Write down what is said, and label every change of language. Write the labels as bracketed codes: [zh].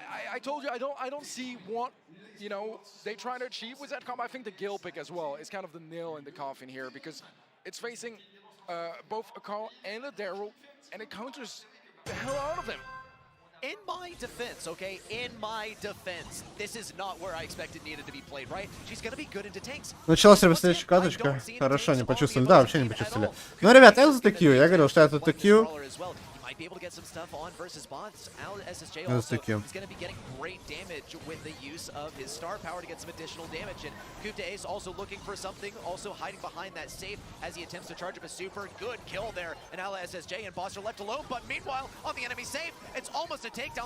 [en] I told you I don't see what, you know, they try to achieve with that comp. I think the Gale pick as well is kind of the nail in the coffin here because it's facing both a Carl and a Daryl, and it counters the hell out of them. In my defense, okay, in my defense, this is not where I expected Nita to be played, right? She's gonna be good into tanks. [ru] Началась следующая каточка. Хорошо, не почувствовали. Да, вообще не почувствовали. Ну, ребят, я за ТК. Я говорил, что я за ТК. [en] Be able to get some stuff on versus bots. SSJ also is going to be getting great damage with the use of his star power to get some additional damage. And Kidайте is also looking for something, also hiding behind that safe as he attempts to charge up a super. Good kill there. And Ala SSJ and bots are left alone. But meanwhile, on the enemy safe, it's almost a takedown.